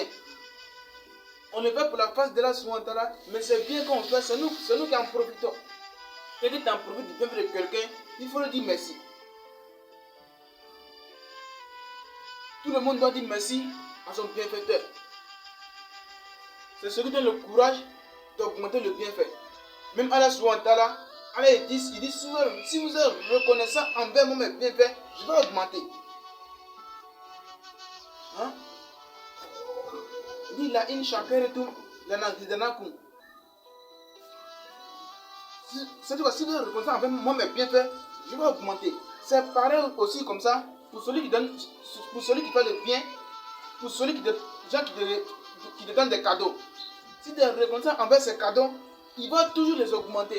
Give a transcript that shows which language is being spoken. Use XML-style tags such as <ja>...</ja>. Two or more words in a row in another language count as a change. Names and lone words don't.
<fr>On le fait pour la face de Allah</fr> <ar>سبحانه وتعالى,</ar> <fr>mais c'est bien qu'on fait, c'est nous qui en profitons. Quelqu'un t'en profite du bien de quelqu'un, il faut lui dire merci. Tout le monde doit dire merci à son bienfaiteur. C'est ce qui donne le courage d'augmenter le bienfait. Même Allah</fr> <ar>سبحانه وتعالى,</ar> <fr>Allah il dit si vous êtes reconnaissant envers moi mes bienfaits, je vais augmenter. Il dit</fr> <ar>لئن شكرتم لأزيدنكم.</ar> <fr>C'est-à-dire si vous êtes reconnaissant envers moi mes bienfaits, je vais augmenter. C'est pareil aussi comme ça pour celui qui donne, pour celui qui fait le bien, pour celui qui te donne des cadeaux. Si tu es reconnaissant envers ces cadeaux, il va toujours les augmenter.</fr>